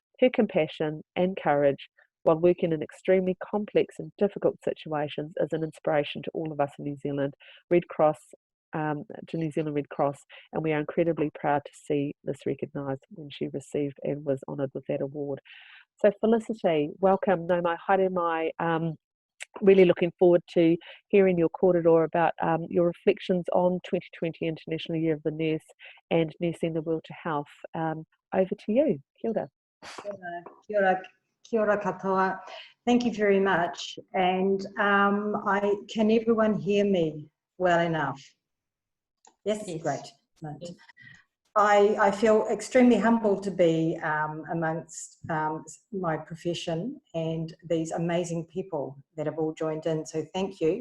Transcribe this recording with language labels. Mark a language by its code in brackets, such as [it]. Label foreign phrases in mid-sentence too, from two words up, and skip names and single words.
[en] Her compassion and courage while working in extremely complex and difficult situations is an inspiration to all of us in New Zealand Red Cross, to New Zealand Red Cross, and we are incredibly proud to see this recognised when she received and was honoured with that award. So Felicity, welcome. [mi] Nau mai haere mai. [en] Really looking forward to hearing your kōrero about your reflections on 2020 International Year of the Nurse and Nursing the World to Health. Over to you. [mi] Kia ora. Kia ora katoa. [en] Thank you very much. And can everyone hear me well enough? Yes, yes. Great. Yes. I feel extremely humbled to be amongst my profession and these amazing people that have all joined in, so thank you.